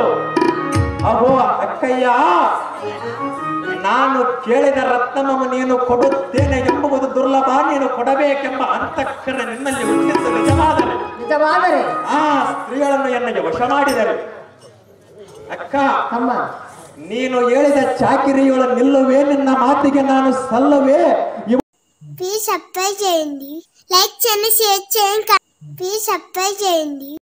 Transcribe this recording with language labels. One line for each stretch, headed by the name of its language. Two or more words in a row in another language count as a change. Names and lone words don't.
Kannada: ಅಹೋ ಅಕ್ಕಯ್ಯ, ನಾನು ಕೇಳಿದ ರತ್ನಮನ್ನು ನೀನು ಕೊಡುತ್ತೇನೆ ಎಂಬುದು ದುರ್ಲಭ. ನೀನು ಕೊಡಬೇಕೆಂಬ ಅಂತಃಕರಣ ನಿನ್ನಲ್ಲಿ ಹುಟ್ಟಿದ್ದು ನಿಜವಾದರೆ ಆ ಸ್ತ್ರೀಗಳನ್ನು ನನಗೆ ವಶ ಮಾಡಿದರೆ ಅಕ್ಕ, ತಮ್ಮ, ನೀನು ಹೇಳಿದ ಚಾಕಿರಿಯೊಳ ನಿಲ್ಲುವೆ, ನಿನ್ನ మాటిಗೆ ನಾನು ಸಲ್ಲುವೆ.
Telugu: ప్లీజ్ సబ్స్క్రైబ్ చేయండి, లైక్ చేయండి, షేర్ చేయండి, ప్లీజ్ సబ్స్క్రైబ్ చేయండి.